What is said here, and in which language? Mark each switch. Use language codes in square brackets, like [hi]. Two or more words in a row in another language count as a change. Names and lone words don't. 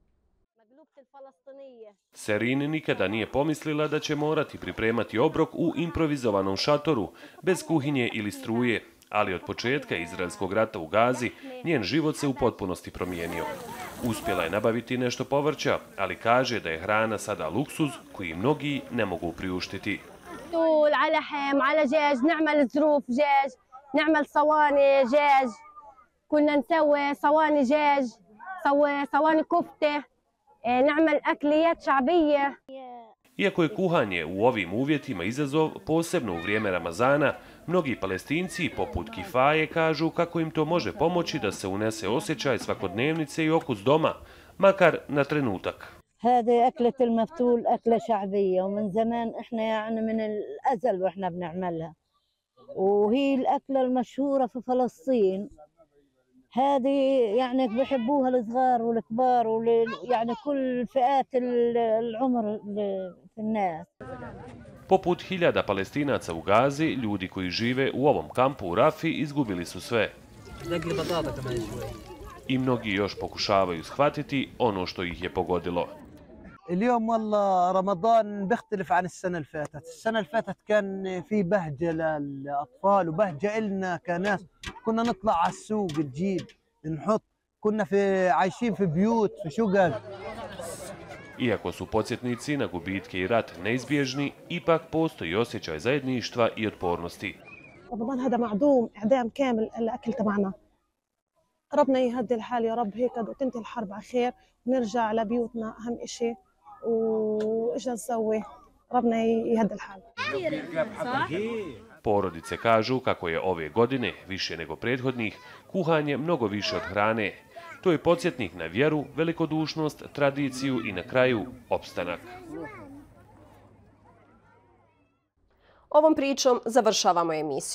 [bs] Serin nikada nije pomislila da će morati pripremati obrok u improvizovanom šatoru, bez kuhinje ili struje, ali od početka izraelskog rata u Gazi njen život se u potpunosti promijenio. Uspjela je nabaviti nešto povrća, ali kaže da je hrana sada luksuz koji mnogi ne mogu priuštiti. [ar] نعمل صواني دجاج كنا نسوي صواني دجاج صواني كفتة نعمل أكليات شعبية. [bs] Iako je kuhanje u ovim uvjetima izazov, posebno u vrijeme Ramazana, mnogi Palestinci, poput Kifaje, kažu kako im to može pomoći da se unese osjećaj svakodnevnice i okus doma, makar na trenutak. [ar] هذه أكلة المفتول أكلة شعبية ومن زمان إحنا يعني من الأزل وإحنا بنعملها. وهي الأكلة المشهورة في فلسطين هذه يعني بيحبوها الصغار والكبار يعني كل فئات العمر في الناس. [bs] Poput hiljada Palestinaca u Gazi, ljudi koji žive u ovom kampu u Rafi izgubili su sve. I mnogi još pokušavaju shvatiti ono što ih je pogodilo. [ar] اليوم والله رمضان بيختلف عن السنة اللي فاتت، السنة اللي فاتت كان في بهجة للأطفال وبهجة إلنا كناس، كنا نطلع على السوق نجيب نحط، كنا عايشين في بيوت في شقق. [bs] Iako su podsjetnici na gubitke i rat neizbježni, ipak postoji osjećaj zajedništva i otpornosti. [ar] رمضان هذا معدوم إعدام كامل الأكل تبعنا. ربنا يهدي الحال يا رب هيك وتنتهي الحرب على خير ونرجع لبيوتنا أهم إشي وإيش نسوي ربنا يهدي الحال. [bs] Porodice kažu kako je ove godine, više nego prethodnih, kuhanje mnogo više od hrane. To je podsjetnik na vjeru, velikodušnost, tradiciju i na kraju opstanak. Ovom pričom završavamo emisiju.